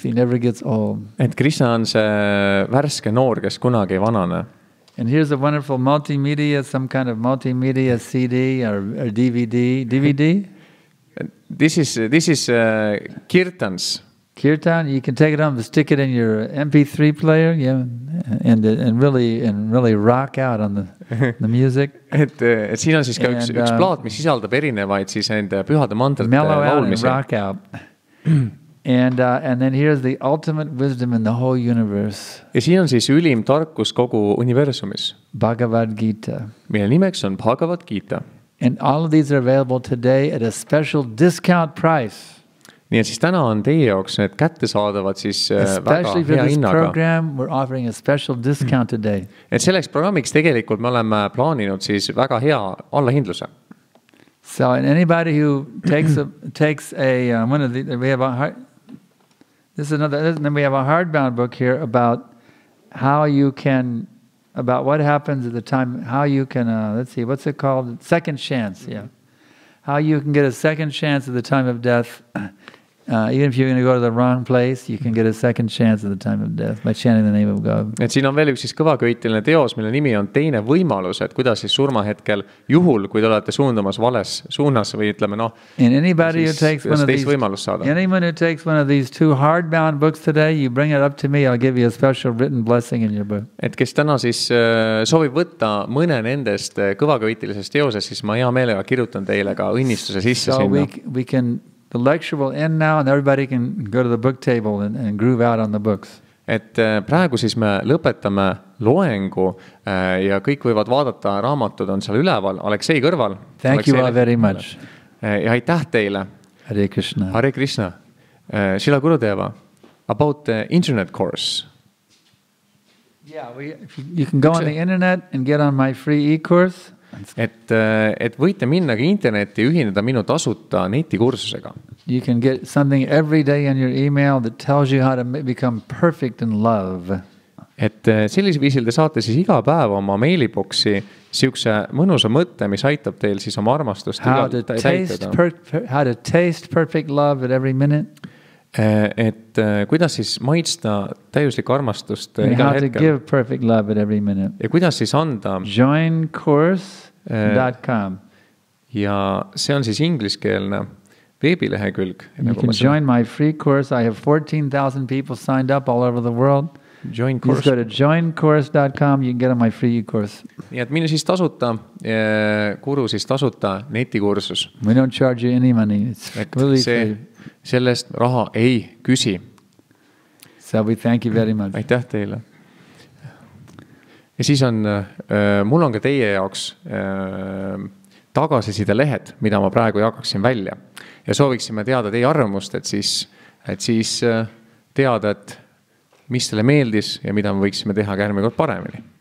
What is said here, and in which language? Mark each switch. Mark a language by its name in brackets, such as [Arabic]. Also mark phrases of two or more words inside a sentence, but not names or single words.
[English] He never gets old. [Estonian] Et Krishna on see värske noor, kes kunagi ei vanane. [English] And here's a wonderful multimedia, some kind of multimedia CD or DVD. DVD? This is Kirtans. Kirtan, you can take it home, stick it in your MP3 player, yeah, and really rock out on the music. [Estonian] Et siin on siis ka üks plaat, mis sisaldab erinevaid siis nende pühade mantrate laulmisi. [English] Mellow out and rock out. And then here's the ultimate wisdom in the whole universe. [Estonian] Ja siin on siis ülim tarkus kogu universumis. [English] Bhagavad Gita. [Estonian] Mille nimeks on Bhagavad Gita. [English] And all of these are available today at a special discount price. [Estonian] Nii et siis täna on teie jaoks need kättesaadavad siis väga [English] Especially for [Estonian] hea [English] this [Estonian] hinnaga. [English] program, we're offering a special discount today. [Estonian] Et selleks programmiks tegelikult me oleme plaaninud siis väga hea allahindluse. [English] So and anybody who takes one of the, we have a this is another, then we have a hardbound book here about how you can, about what happens at the time, how you can, let's see, what's it called? Second chance, yeah. How you can get a second chance at the time of death. Even if you're going to go to the wrong place, you can get a second chance at the time of death by chanting the name of God. [Estonian] Et siin on veel üks siis kõvaköiteline teos, mille nimi on teine võimalus, et kuidas siis surmahetkel juhul, kui te olete suundumas vales suunas või ütleme [English] And anybody who [Estonian] siis [English] takes one of [Estonian] teist [English] these, [Estonian] võimalust saada. [English] anyone who takes one of these 2 hardbound books today, you bring it up to me, I'll give you a special written blessing in your book. [Estonian] Et kes täna siis soovib võtta mõne nendest kõvaköitelisest teosest, siis ma hea meelega kirjutan teile ka õnnistuse sisse [English] So [Estonian] sinna. [English] we can, the lecture will end now and everybody can go to the book table and groove out on the books. [Estonian] Et praegu siis me lõpetame loengu ja kõik võivad vaadata, raamatud on seal üleval, Aleksei kõrval. [English] Thank you all very much. [Estonian] Ja aitäh teile. [Sanskrit] Hare Krishna. Hare Krishna. Shila Gurudeva, [English] about the internet course. Yeah, you can go on the internet and get on my free e-course. [Estonian] Et võite minna ka internetti ja ühineda minu tasuta netikursusega. [English] You can get something every day in your email that tells you how to become perfect in love. [Estonian] Et sellisel viisil te saate siis iga päev oma meiliboksi siukse mõnusa mõtte, mis aitab teil siis oma armastust [English] How to taste perfect love at every minute. [Estonian] Et kuidas siis maitsta täiuslikku armastust [English] And [Estonian] igal [English] how to [Estonian] hetkel. [English] give perfect love at every minute. [Estonian] Ja kuidas siis anda. Joincourse.com. Ja see on siis ingliskeelne veebilehekülg. [English] You can join my free course. I have 14,000 people signed up all over the world. Join Just go to joincourse.com. You can get on my free course. [Estonian] Nii et minu siis tasuta, Guru siis tasuta netikursus. [English] We don't charge you any money. It's really free. [Estonian] Sellest raha ei küsi. [English] So we thank you very much. [Estonian] Aitäh teile. Ja siis on, mul on ka teie jaoks tagasiside lehed, mida ma praegu jagaksin välja. Ja sooviksime teada teie arvamust, et siis teada, et mis teile meeldis ja mida me võiksime teha järgmine kord paremini.